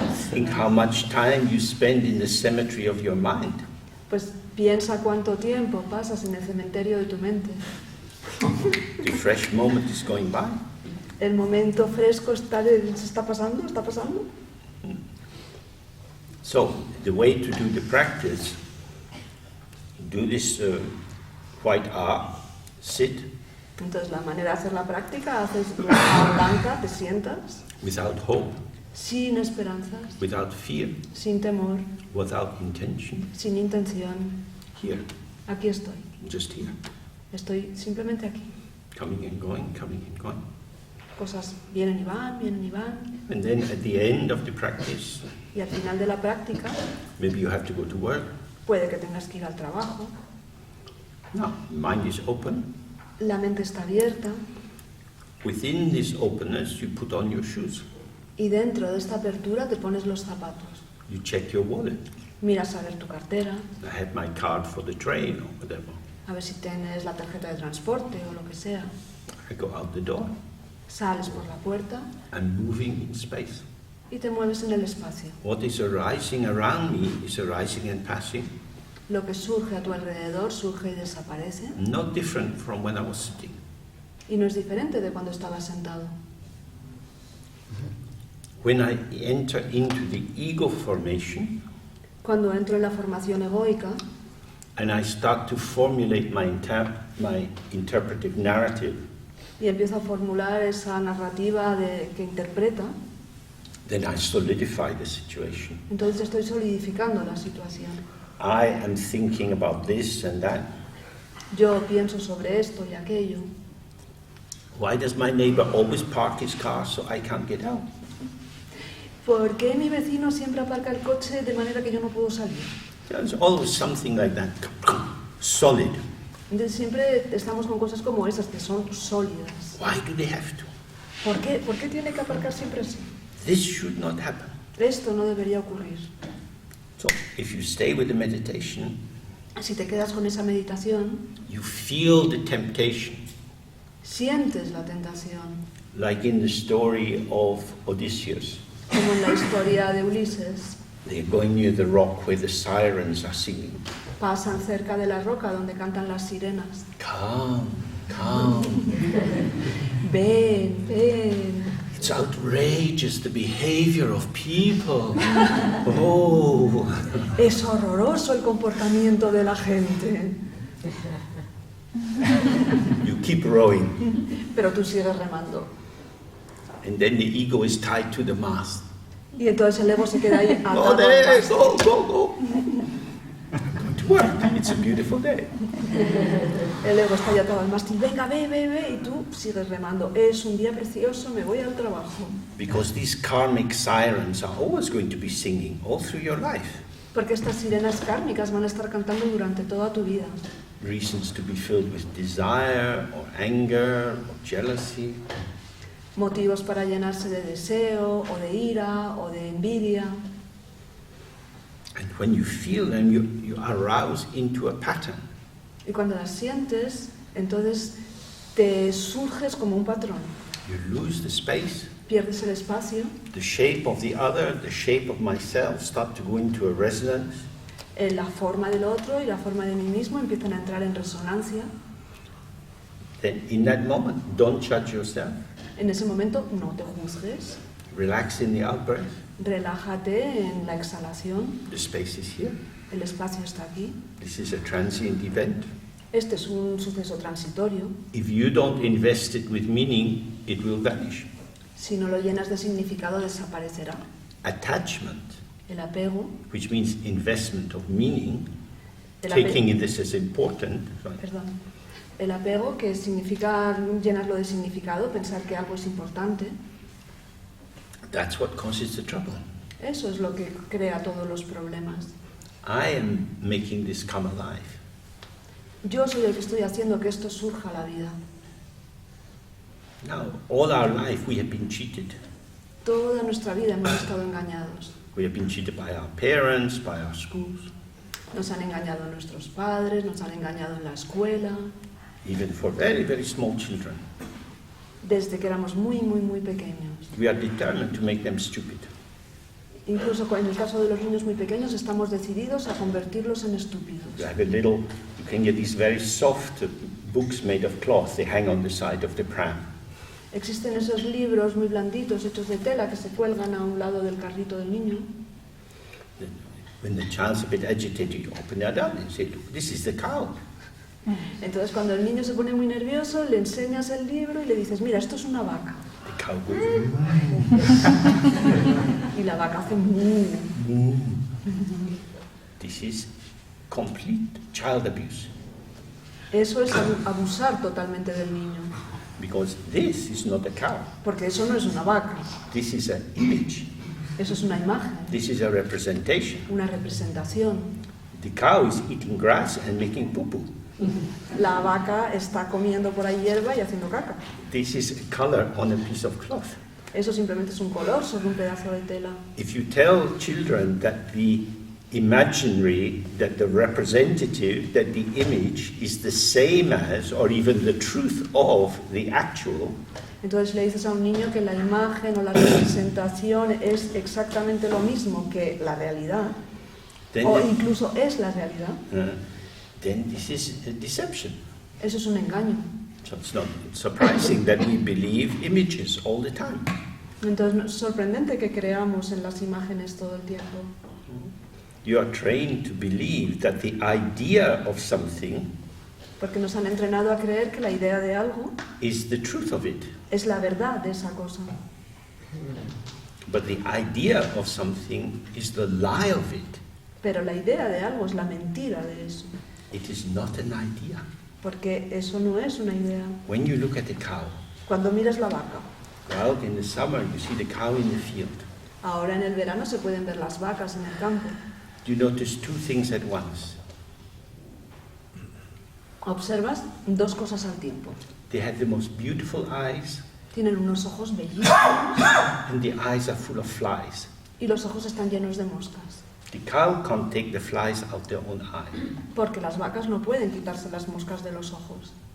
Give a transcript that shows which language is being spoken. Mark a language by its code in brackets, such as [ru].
[en] Think how much time you spend in the cemetery of your mind. [es] Pues piensa cuánto tiempo pasas en el cementerio de tu mente. [en] The fresh moment is going by. [es] El momento fresco se está pasando, está pasando. [en] So, the way to do the practice, do this white R, sit [es] Entonces la manera de hacer la práctica, haces la blanca, te sientas, [en] without hope, [es] sin esperanzas, [en] without fear, [es] sin temor, [en] without intention. [es] sin intención. [en] Here, [es] Aquí estoy. [en] just here. [es] Estoy simplemente aquí. [en] Coming and going, coming and going. [es] Cosas vienen y van, vienen y van. [en] And then at the end of the practice, [es] Y al final de la práctica, [en] maybe you have to go to work. [es] puede que tengas que ir al trabajo. [en] No, mind is open. [es] La mente está abierta. [en] Within this openness, you put on your shoes. [es] Y dentro de esta apertura te pones los zapatos. [en] You check your wallet. [es] Miras a ver tu cartera, [en] I have my card for the train or whatever. [es] a ver si tienes la tarjeta de transporte o lo que sea. [en] I go out the door. [es] Sales por la puerta [en] I'm moving in space. [es] y te mueves en el espacio. [en] What is arising around me is arising and passing, [es] Lo que surge a tu alrededor surge y desaparece [en] not different from when I was sitting. [es] y no es diferente de cuando estabas sentado. [en] When I enter into the ego formation [es] Cuando entro en la formación egoica [en] and I start to formulate my interpretive narrative, [es] y empiezo a formular esa narrativa que interpreta, [en] then I solidify the situation. [es] entonces estoy solidificando la situación. [en] I am thinking about this and that. [es] Yo pienso sobre esto y aquello. [en] Why does my neighbor always park his car so I can't get out? [es] ¿Por qué mi vecino siempre aparca el coche de manera que yo no puedo salir? [en] There's always something like that, solid. [es] Entonces siempre estamos con cosas como esas que son sólidas. [en] Why do they have to? [es] ¿Por qué tiene que aparcar siempre así? [en] This should not happen. [es] Esto no debería ocurrir. [en] So, if you stay with the meditation, [es] Si te quedas con esa meditación, [en] you feel the temptation, [es] sientes la tentación, [en] like in the story of Odysseus. [es] como en la historia de Ulises. [en] They're going near the rock where the sirens are singing. [es] Pasan cerca de la roca donde cantan las sirenas. [en] Calm, calm. [es] Ven, ven. [en] It's outrageous, the behavior of people. Oh. [es] Es horroroso el comportamiento de la gente. [en] You keep rowing. [es] Pero tú sigues remando. [en] And then the ego is tied to the mast. [es] Y entonces el ego se queda ahí atado. Oh, al [en] there, [es] mastro. [en] go, go, go. I'm going to work. It's a beautiful day. [es] El ego está ahí atado al mástil. Venga, ve, ve, ve. Y tú sigues remando. Es un día precioso, me voy al trabajo. [en] Because these karmic sirens are always going to be singing all through your life. [es] Porque estas sirenas kármicas van a estar cantando durante toda tu vida. [en] Reasons to be filled with desire or anger or jealousy. [es] Motivos para llenarse de deseo, o de ira, o de envidia. [en] And when you feel them, you arouse into a pattern. [es] Y cuando las sientes, entonces te surges como un patrón. [en] You lose the space. [es] Pierdes el espacio, [en] The shape of the other, the shape of myself start to go into a resonance. [es] la forma del otro y la forma de mí mismo empiezan a entrar en resonancia. [en] Then in that moment, don't judge yourself. [es] En ese momento no te juzgues, [en] Relax in the out-breath. [es] relájate en la exhalación, [en] The space is here. [es] el espacio está aquí. [en] This is a transient event. [es] Este es un suceso transitorio. [en] If you don't invest it with meaning, it will vanish. [es] Si no lo llenas de significado, desaparecerá. [en] Attachment, [es] El apego, [en] which means investment of meaning, [es] el [en] taking this as important, right? [es] Perdón. El apego, que significa llenarlo de significado, pensar que algo es importante, [en] That's what causes the trouble. [es] eso es lo que crea todos los problemas. [en] I am making this come alive. [es] Yo soy el que estoy haciendo que esto surja a la vida. [en] Now, all our life we have been cheated. [es] Toda nuestra vida hemos estado engañados. [en] We have been cheated by our parents, by our schools, [es] Nos han engañado nuestros padres, nos han engañado en la escuela, [en] even for very, very small children. [es] desde que éramos muy, muy, muy pequeños. [en] We are determined to make them stupid. [es] Incluso en el caso de los niños muy pequeños estamos decididos a convertirlos en estúpidos. [en] You have a little, you can get these very soft books made of cloth, they hang on the side of the pram. [es] Existen esos libros muy blanditos hechos de tela que se cuelgan a un lado del carrito del niño. [en] When the child's a bit agitated, you open that up and say, look, this is the cow. [es] Entonces cuando el niño se pone muy nervioso, le enseñas el libro y le dices, mira, esto es una vaca. [en] The cow goes, [es] Y la vaca hace mu. [en] moo. This is complete child abuse. [es] Eso es abusar totalmente del niño. [en] Because this is not a cow. [es] Porque eso no es una vaca, [en] This is an image. [es] eso es una imagen, [en] This is a representation. [es] una representación. [en] The cow is eating grass and making poo-poo. [es] La vaca está comiendo por ahí hierba y haciendo caca. [en] This is a color on a piece of cloth. [es] Eso simplemente es un color sobre un pedazo de tela. [en] If you tell children that the imaginary that the representative, that the image is the same as, or even the truth of, the actual, [es] Entonces le dices a un niño que la imagen o la representación es exactamente lo mismo que la realidad, [en] then, [es] o incluso es la realidad. [en] then this is a deception. [es] Eso es un engaño. [en] So it's not surprising that we believe images all the time. [es] Entonces es sorprendente que creamos en las imágenes todo el tiempo. [en] You are trained to believe that the idea of something [es] Porque nos han entrenado a creer que la idea de algo [en] is the truth of it. [es] es la verdad de esa cosa. [en] But the idea of something is the lie of it. [es] Pero la idea de algo es la mentira de eso. [en] It is not an idea. [es] Porque eso no es una idea. [en] When you look at a cow, [es] Cuando miras la vaca, [en] well, in the summer you see the cow in the field. [es] ahora en el verano se pueden ver las vacas en el campo. [en] You notice two things at once. [es] Observas dos cosas al tiempo. [en] They have the most beautiful eyes, [es] Tienen unos ojos bellísimos [en] and the eyes are full of flies. [es] y los ojos están llenos de moscas. [en] The cow can't take the flies out their own eye. [es] Porque las vacas no pueden quitarse las moscas de los ojos.